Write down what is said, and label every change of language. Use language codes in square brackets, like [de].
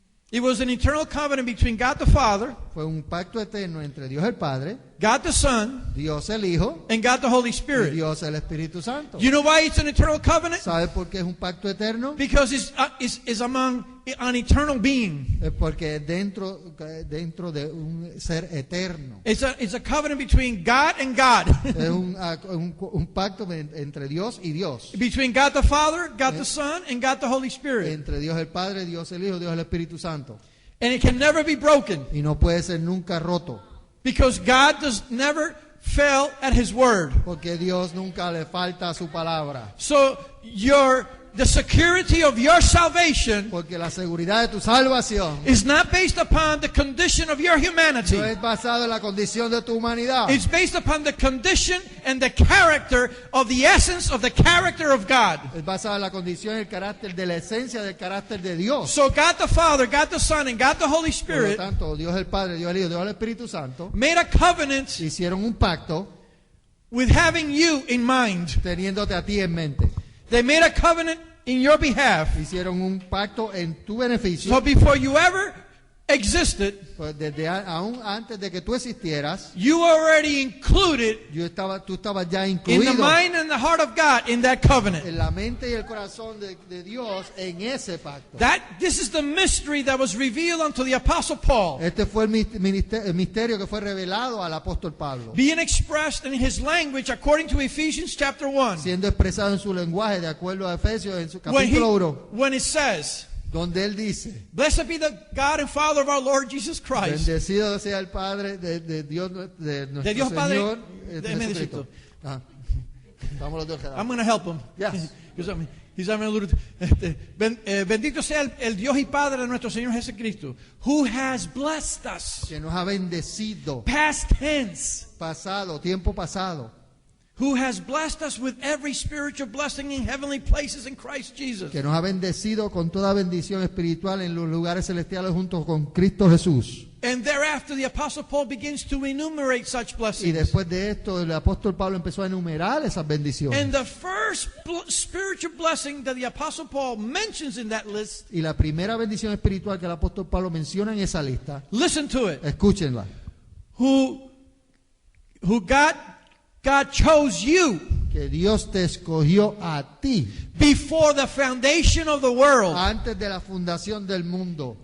[en] It was an eternal covenant between God the Father, [es] Fue un pacto eterno entre Dios el Padre, [en] God the Son, [es] Dios el Hijo [en] and God the Holy [es] y [en] Spirit. [es] Dios el Espíritu Santo. [en] You know why it's an eternal covenant? [es] ¿Sabe por qué es un pacto eterno? [en] Because it's among an eternal being. [es] Es porque dentro de un ser eterno. [en] It's a covenant between God and God. [es] Es un pacto entre Dios y Dios. [en] Between God the Father, God the Son, and God the Holy Spirit. [es] Entre Dios el Padre, Dios el Hijo, Dios el Espíritu Santo. [en] And it can never be broken. [es] Y no puede ser nunca roto. [en] Because God does never fail at His word. [es] Porque Dios nunca le falta a su palabra. [en] So the security of your salvation [es] Porque la seguridad de tu salvación [en] is not based upon the condition of your humanity. [es] no es basada en la condición de tu humanidad. [en] It's based upon the condition and the character of the essence of the character of God. [es] Es basada en la condición y el carácter de la esencia del carácter de Dios. [en] So God the Father, God the Son, and God the Holy [es] Por lo [en] Spirit [es] tanto, Dios el Padre, Dios el Hijo, Dios el Espíritu Santo [en] made a covenant [es] hicieron un pacto [en] with having you in mind. [es] teniéndote a ti en mente. [en] They made a covenant in your behalf. [es] Hicieron un pacto en tu beneficio. [en] So before you ever existed, [es] pues desde aún antes de que tú existieras, [en] you were already included [es] tú estabas ya [en] in [es] incluido [en] the mind and the heart of God in that covenant. [es] en la mente y el corazón de Dios en ese pacto. [en] This is the mystery that was revealed unto the Apostle Paul, [es] Este fue el misterio que fue revelado al apóstol Pablo, [en] being expressed in his language according to Ephesians chapter 1. [es] siendo expresado en su lenguaje de acuerdo a Efesios en su capítulo 1, [en] When it says, [es] donde él dice: [en] "Blessed be the God and Father of our Lord Jesus Christ." [es] bendecido sea el Padre de Dios, de nuestro Dios Padre, Señor déjeme Jesucristo. Vamos los dos quedados. [en] I'm going to help him. Yes. He's having a little, [es] bendito sea el Dios y Padre de nuestro Señor Jesucristo, [en] who has blessed us. [es] Que nos ha bendecido, [en] Past tense. [es] tiempo pasado, [en] Who has blessed us with every spiritual blessing in heavenly places in Christ Jesus. [es] que nos ha bendecido con toda bendición espiritual en los lugares celestiales junto con Cristo Jesús. [en] And thereafter the Apostle Paul begins to enumerate such [es] Y [en] blessings. [es] después de esto, el apóstol Pablo empezó a enumerar esas bendiciones. [en] And the first spiritual blessing that the Apostle Paul mentions in that list, [es] Y la primera bendición espiritual que el apóstol Pablo menciona en esa lista, [en] listen to it. [es] escúchenla. [en] Who God chose you [es] Que Dios te escogió a ti [en] before the foundation of the world [es] antes de la fundación del mundo